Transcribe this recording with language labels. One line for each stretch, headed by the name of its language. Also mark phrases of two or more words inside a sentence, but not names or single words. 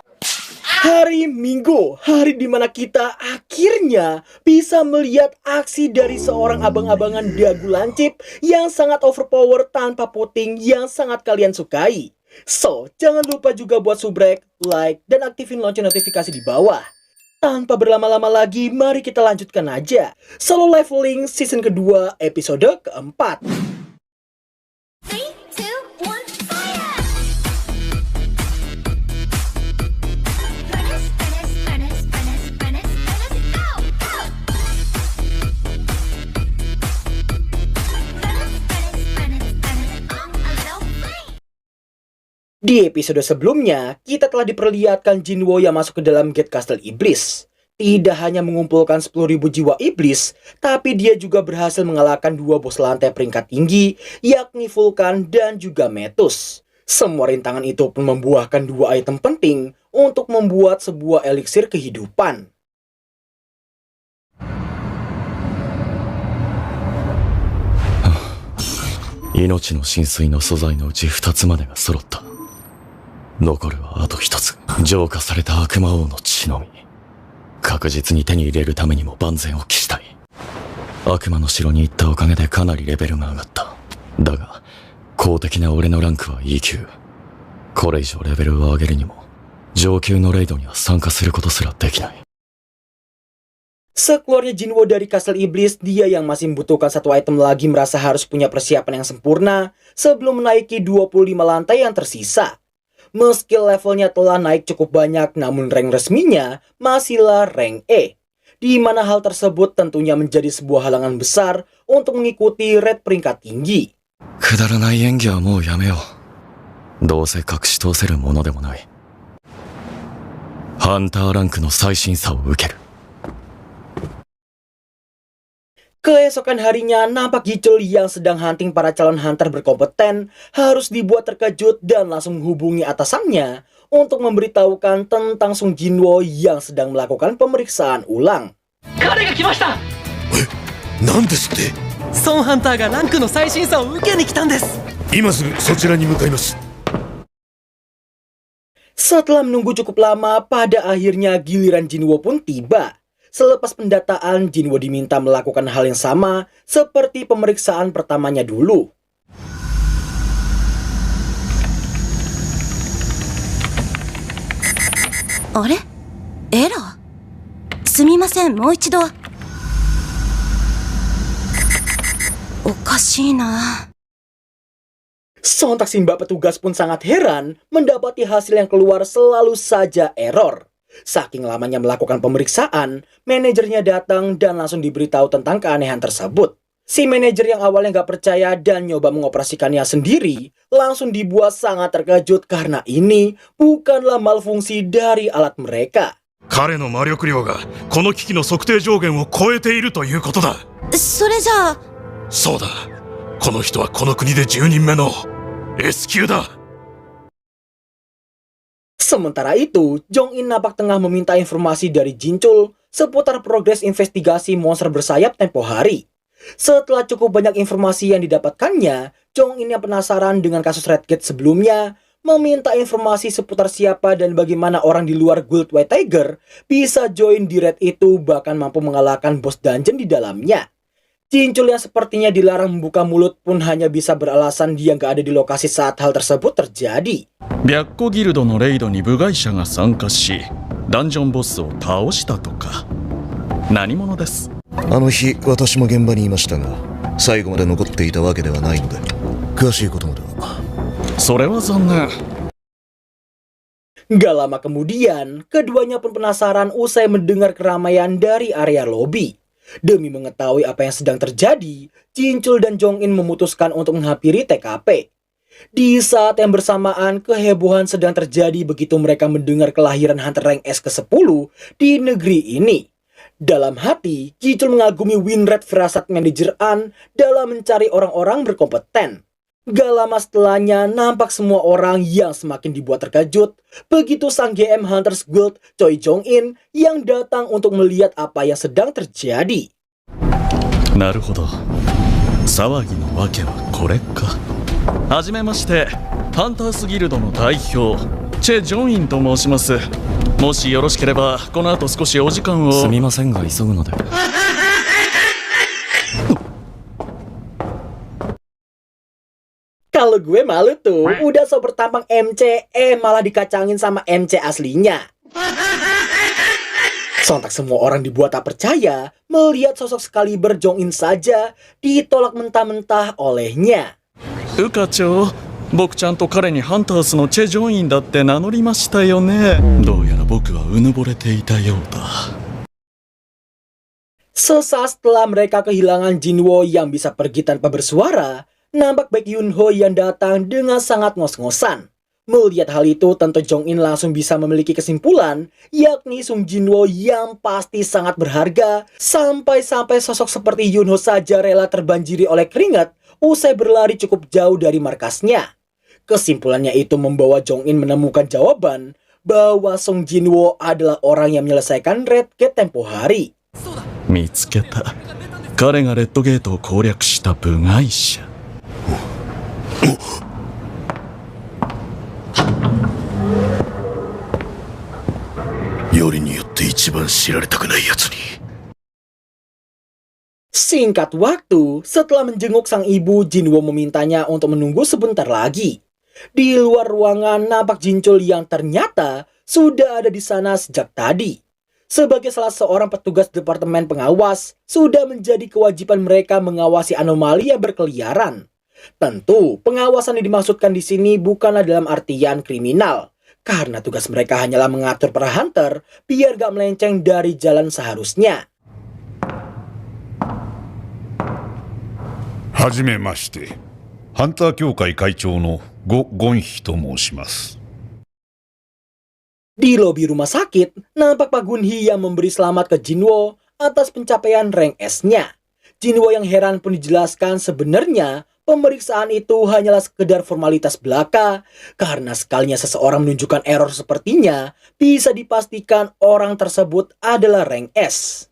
Indonesian: Hari Minggu, hari dimana kita akhirnya bisa melihat aksi dari seorang abang-abangan dagu lancip yang sangat overpower tanpa puting yang sangat kalian sukai. So, jangan lupa juga buat subrek, like, dan aktifin lonceng notifikasi di bawah. Tanpa berlama-lama lagi, mari kita lanjutkan aja. Solo Leveling Season kedua, episode keempat. 3, 2, 1, fire!
English: Furnace, go!
Indonesian: Di episode sebelumnya, kita telah diperlihatkan Jinwo yang masuk ke dalam Gate Castle Iblis. Tidak hanya mengumpulkan 10.000 jiwa iblis, tapi dia juga berhasil mengalahkan dua bos lantai peringkat tinggi, yakni Vulkan dan juga Metus. Semua rintangan itu pun membuahkan dua item penting untuk membuat sebuah eliksir kehidupan.
Japanese: 命の浸水の素材のうち2つまでが揃った。残るはあと1つ。浄化された悪魔王の血のみ。確実に手に入れるためにも万全を期したい。悪魔の城に行ったおかげでかなりレベルが上がった。だが公的な俺のランクは E 級。これ以上レベルを上げるにも上級のレイドには参加することすらできない。
Indonesian: Sekeluarnya Jinwo dari Castle Iblis, dia yang masih membutuhkan satu item lagi merasa harus punya persiapan yang sempurna sebelum menaiki 25 lantai yang tersisa. Meski levelnya telah naik cukup banyak, namun rank resminya masihlah rank E. Di mana hal tersebut tentunya menjadi sebuah halangan besar untuk mengikuti red peringkat tinggi.
Japanese: くだらない演技はもうやめよう。どうせ隠し通せるものでもない。ハンターランクの最新さを受ける。
Indonesian: Keesokan harinya, nampak Gicul yang sedang hunting para calon hunter berkompeten harus dibuat terkejut dan langsung menghubungi atasannya untuk memberitahukan tentang Sung Jinwo yang sedang melakukan pemeriksaan ulang.
Japanese: 彼が来ました。なんですって。ソンハンターがランクの最新さを受けに来たんです。今すぐそちらに向かいます。
Indonesian: Setelah menunggu cukup lama, pada akhirnya giliran Jinwo pun tiba. Selepas pendataan, Jinwo diminta melakukan hal yang sama seperti pemeriksaan pertamanya dulu.
Japanese: Are? Era? すみません、もう一度. おかしな.
Indonesian: Sontak si mbak petugas pun sangat heran mendapati hasil yang keluar selalu saja error. Saking lamanya melakukan pemeriksaan, manajernya datang dan langsung diberitahu tentang keanehan tersebut. Si manajer yang awalnya nggak percaya dan nyoba mengoperasikannya sendiri, langsung dibuat sangat terkejut karena ini bukanlah malfungsi dari alat mereka.
Japanese: 彼の魔力量がこの機器の測定上限を超えているということだ。それじゃあ。そうだ。この人はこの国で10人目の S 級だ。
Indonesian: Sementara itu, Jong-in nampak tengah meminta informasi dari Jinchul seputar progres investigasi monster bersayap tempo hari. Setelah cukup banyak informasi yang didapatkannya, Jong-in yang penasaran dengan kasus Red Gate sebelumnya, meminta informasi seputar siapa dan bagaimana orang di luar Guild White Tiger bisa join di Red itu bahkan mampu mengalahkan bos dungeon di dalamnya. Jinchul yang sepertinya dilarang membuka mulut pun hanya bisa beralasan dia nggak ada di lokasi saat hal tersebut terjadi.
Japanese: 白虎ギルドのレイドに部外者が参加し、ダンジョンボスを倒したとか。何者です。あの日、私も現場にいましたが、最後まで残っていたわけではないので、詳しいことまでは。それは残念。
Indonesian: Gak lama kemudian, keduanya pun penasaran usai mendengar keramaian dari area lobi. Demi mengetahui apa yang sedang terjadi, Jinchul dan Jong-in memutuskan untuk menghampiri TKP. Di saat yang bersamaan, kehebohan sedang terjadi begitu mereka mendengar kelahiran Hunter Rank S ke-10 di negeri ini. Dalam hati, Jinchul mengagumi Winred firasat manajer An dalam mencari orang-orang berkompeten. Gak lama setelahnya, nampak semua orang yang semakin dibuat terkejut begitu sang GM Hunters Guild, Choi Jong-in, yang datang untuk melihat apa yang sedang terjadi.
Japanese: なるほど。騒ぎのわけはこれか。はじめまして、ハンタースギルドの代表チェ・ジョンインと申します。もしよろしければこの後少しお時間を。すみませんが急ぐので。
Indonesian: Kalau gue malu tuh, udah so bertampang MC, malah dikacangin sama MC aslinya. Sontak semua orang dibuat tak percaya melihat sosok Excalibur Jong-in saja ditolak mentah-mentah olehnya.
Japanese: ウカ長、僕ちゃんと彼にハンタースのチェ・ジョンインだって名乗りましたよね。どうやら僕はうぬぼれていたようだ。
Indonesian: Sesaat setelah mereka kehilangan Jinwo yang bisa pergi tanpa bersuara, nampak Baek Yunho yang datang dengan sangat ngos-ngosan. Melihat hal itu, tentu Jong-in langsung bisa memiliki kesimpulan, yakni Sung Jinwo yang pasti sangat berharga, sampai-sampai sosok seperti Yunho saja rela terbanjiri oleh keringat usai berlari cukup jauh dari markasnya. Kesimpulannya itu membawa Jong-in menemukan jawaban bahwa Sung Jinwo adalah orang yang menyelesaikan Red Gate tempo hari.
Japanese: 見つけた。彼がレッドゲートを攻略した部外者。よりによって一番知られたくない奴に。
Indonesian: Singkat waktu, setelah menjenguk sang ibu, Jinwo memintanya untuk menunggu sebentar lagi. Di luar ruangan nampak Jinchul yang ternyata sudah ada di sana sejak tadi. Sebagai salah seorang petugas departemen pengawas, sudah menjadi kewajiban mereka mengawasi anomali yang berkeliaran. Tentu, pengawasan yang dimaksudkan di sini bukanlah dalam artian kriminal, karena tugas mereka hanyalah mengatur para hunter biar gak melenceng dari jalan seharusnya.
Japanese: はじめまして。ハンター協会会長のゴ・ゴンヒと申します。
Indonesian: Di lobi rumah sakit, nampak Pak Gunhee yang memberi selamat ke Jinwo atas pencapaian rank S-nya. Jinwo yang heran pun dijelaskan sebenarnya pemeriksaan itu hanyalah sekedar formalitas belaka, karena sekalinya seseorang menunjukkan error sepertinya, bisa dipastikan orang tersebut adalah rank S.